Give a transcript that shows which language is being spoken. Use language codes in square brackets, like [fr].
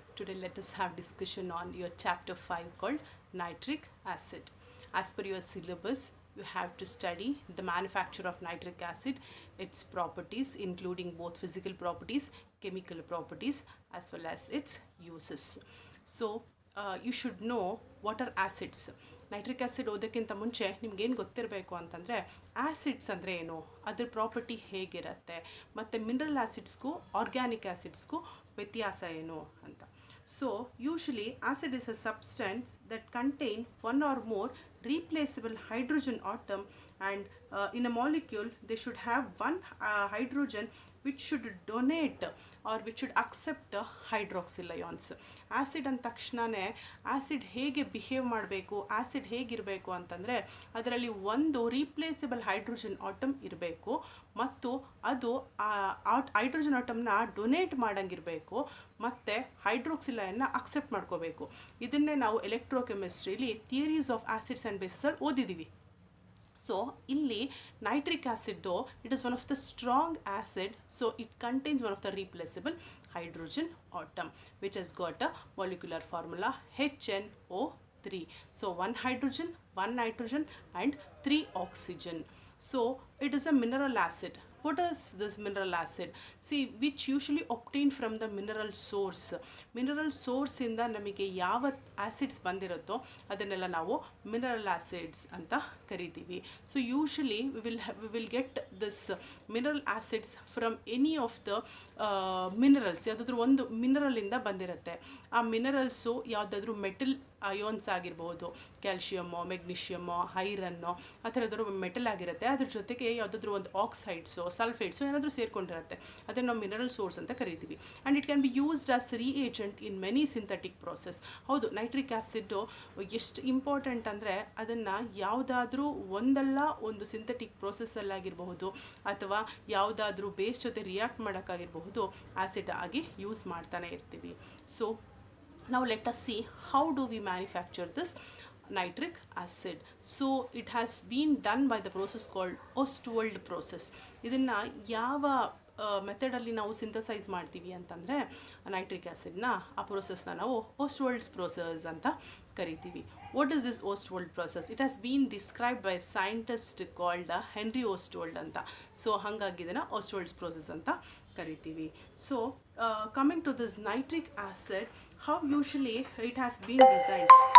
[en] Today let us have discussion on your chapter 5 called nitric acid. As per your syllabus, you have to study the manufacture of nitric acid, its properties including both physical properties, chemical properties as well as its uses. So you should know what are acids. [kn] Nitric acid ಓದೋಕ್ಕಿಂತ ಮುಂಚೆ ನಿಮ್ಗೇನು ಗೊತ್ತಿರಬೇಕು ಅಂತಂದರೆ acids ಅಂದರೆ ಏನು, ಅದ್ರ property ಹೇಗಿರುತ್ತೆ, ಮತ್ತು mineral ಆ್ಯಸಿಡ್ಸ್ಗೂ organic ಆ್ಯಸಿಡ್ಸ್ಗೂ ವ್ಯತ್ಯಾಸ ಏನು ಅಂತ. [en] So usually acid is a substance that contain one or more replaceable hydrogen atom and in a molecule they should have one hydrogen which should donate or which should accept hydroxyl ions. [kn] Acid ಅಂದ ತಕ್ಷಣವೇ acid ಹೇಗೆ behave ಮಾಡಬೇಕು, acid ಹೇಗಿರಬೇಕು ಅಂತಂದರೆ ಅದರಲ್ಲಿ ಒಂದು replaceable hydrogen atom ಇರಬೇಕು ಮತ್ತು ಅದು ಹೈಡ್ರೋಜನ್ ಆಟಮ್ನ ಡೊನೇಟ್ ಮಾಡೋಂಗಿರಬೇಕು ಮತ್ತು ಹೈಡ್ರೋಕ್ಸಿಲೈನ್ನ ಅಕ್ಸೆಪ್ಟ್ ಮಾಡ್ಕೋಬೇಕು. ಇದನ್ನೇ ನಾವು ಎಲೆಕ್ಟ್ರೋಕೆಮಿಸ್ಟ್ರಿಲಿ theories of acids and ಬೇಸಸಲ್ಲಿ ಓದಿದ್ದೀವಿ. [en] So ಇಲ್ಲಿ nitric acid it is one of the strong acid, so it contains one of the replaceable hydrogen atom which has got a molecular formula HNO3. So one hydrogen, one nitrogen and 3 oxygen. So it is a mineral acid. What is this mineral acid? See, which usually obtained from the mineral source. [kn] Mineral source ಇಂದ ನಮಗೆ ಯಾವ acids ಬಂದಿರುತ್ತೋ ಅದನ್ನೆಲ್ಲ ನಾವು mineral acids ಅಂತ ಕರಿತೀವಿ. [en] So usually we will get this mineral acids from any of the minerals. [kn] ಯಾವುದಾದ್ರೂ ಒಂದು ಮಿನರಲಿಂದ ಬಂದಿರುತ್ತೆ. ಆ ಮಿನರಲ್ಸು ಯಾವುದಾದ್ರೂ ಮೆಟಲ್ ಅಯೋನ್ಸ್ ಆಗಿರ್ಬೋದು, ಕ್ಯಾಲ್ಶಿಯಮ್ಮು, ಮೆಗ್ನೀಷಿಯಮ್ಮು, ಐರನ್ನು ಆ ಥರದ್ದು ಮೆಟಲ್ ಆಗಿರುತ್ತೆ. ಅದ್ರ ಜೊತೆಗೆ ಯಾವುದಾದ್ರೂ ಒಂದು ಆಕ್ಸೈಡ್ಸು, ಸಲ್ಫೇಟ್ಸು ಏನಾದರೂ ಸೇರಿಕೊಂಡಿರುತ್ತೆ. ಅದನ್ನು ನಾವು ಮಿನರಲ್ ಸೋರ್ಸ್ ಅಂತ ಕರಿತೀವಿ. [en] And it can be used as reagent in many synthetic process. [kn] ಹೌದು, ನೈಟ್ರಿಕ್ ಆ್ಯಸಿಡ್ಡು ಎಷ್ಟು ಇಂಪಾರ್ಟೆಂಟ್ ಅಂದರೆ ಅದನ್ನು ಯಾವುದಾದ್ರೂ ಒಂದಲ್ಲ ಒಂದು ಸಿಂಥೆಟಿಕ್ ಪ್ರೋಸೆಸ್ಸಲ್ಲಾಗಿರಬಹುದು ಅಥವಾ ಯಾವುದಾದ್ರೂ ಬೇಸ್ ಜೊತೆ ರಿಯಾಕ್ಟ್ ಮಾಡೋಕ್ಕಾಗಿರಬಹುದು ಆ್ಯಸಿಡ್ ಆಗಿ ಯೂಸ್ ಮಾಡ್ತಾನೆ ಇರ್ತೀವಿ. [en] So now let us see how do we manufacture this nitric acid. So it has been done by the process called Ostwald process. [kn] ಇದನ್ನು ಯಾವ ಮೆಥಡಲ್ಲಿ ನಾವು ಸಿಂಥಸೈಸ್ ಮಾಡ್ತೀವಿ ಅಂತಂದರೆ ನೈಟ್ರಿಕ್ ಆ್ಯಸಿಡ್ನ ಆ ಪ್ರೋಸೆಸ್ನ ನಾವು ಓಸ್ಟ್ವಲ್ಡ್ಸ್ ಪ್ರೋಸೆಸ್ ಅಂತ ಕರಿತೀವಿ. [en] What is this Ostwald process? It has been described by scientist called Henry Ostwald ಅಂತ. [kn] ಸೊ ಹಾಗಾಗಿ ಇದನ್ನು ಓಸ್ಟ್ವಲ್ಡ್ಸ್ ಪ್ರೋಸೆಸ್ ಅಂತ ಕರಿತೀವಿ. [en] So coming to this nitric acid, how usually it has been designed.